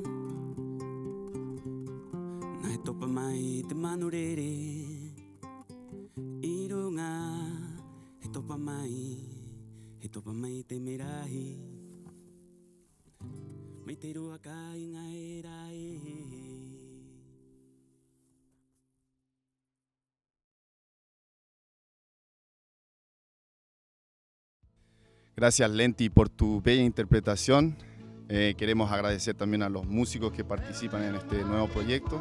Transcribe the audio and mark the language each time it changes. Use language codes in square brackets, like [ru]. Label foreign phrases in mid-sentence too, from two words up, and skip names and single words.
[rar] Nai topa mai te manurere. Irunga, he topa mai te merahi. Mai te rua ka inga erae. [es] Gracias, Lenti, por tu bella interpretación. Queremos agradecer también a los músicos que participan en este nuevo proyecto.